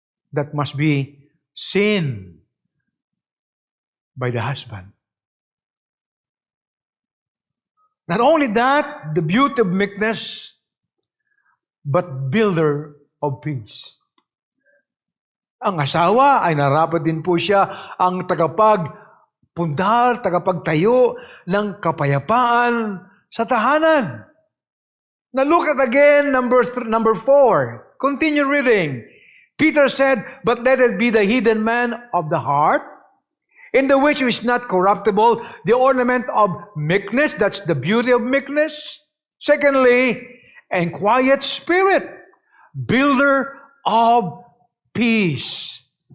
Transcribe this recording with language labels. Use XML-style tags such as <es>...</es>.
<en>That must be seen by the husband. Not only that, the beauty of meekness, but builder of peace.</en> <tl>Ang asawa ay narapat din po siya ang tagapagpundar, tagapagtayo ng kapayapaan sa tahanan.</tl> <en>Now look at again number 4. Continue reading. Peter said, "But let it be the hidden man of the heart, in the which is not corruptible, the ornament of meekness," that's the beauty of meekness. Secondly, and quiet spirit, builder of peace.</en>